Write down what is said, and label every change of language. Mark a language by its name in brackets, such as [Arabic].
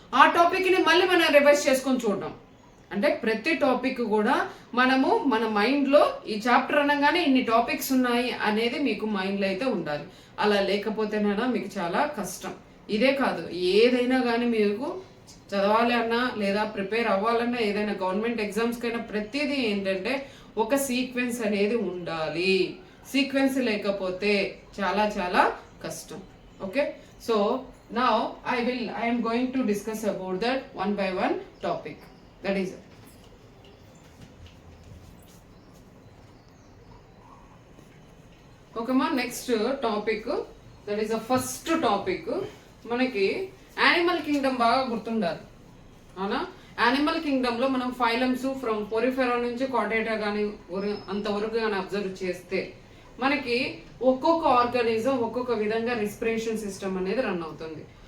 [Telugu] ఆ టాపిక్ని మళ్ళీ మనం రివైజ్ చేసుకొని చూడడం. అంటే ప్రతి టాపిక్ కూడా మనము మన మైండ్లో ఈ చాప్టర్ అనగానే ఇన్ని టాపిక్స్ ఉన్నాయి అనేది మీకు మైండ్లో అయితే ఉండాలి. అలా లేకపోతేనైనా మీకు చాలా కష్టం. ఇదే కాదు, ఏదైనా కానీ మీకు చదవాలి అన్నా లేదా ప్రిపేర్ అవ్వాలన్నా, ఏదైనా గవర్నమెంట్ ఎగ్జామ్స్కైనా ప్రతిదీ ఏంటంటే ఒక సీక్వెన్స్ అనేది ఉండాలి. సీక్వెన్స్ లేకపోతే చాలా చాలా కష్టం. [English] Okay, so now I am going to discuss about that 1 by 1 topic. That is it. Okay ma, next topic, that is the first topic. [Telugu] మనకి యానిమల్ కింగ్డమ్ బాగా గుర్తుండాలి అవునా? యానిమల్ కింగ్డమ్ లో మనం ఫైలమ్స్ ఫ్రమ్ పోరిఫెరా నుంచి Chordata కానీ అంతవరకు కానీ అబ్జర్వ్ చేస్తే మనకి ఒక్కొక్క ఆర్గానిజం ఒక్కొక్క విధంగా రెస్పిరేషన్ సిస్టమ్ అనేది రన్ అవుతుంది.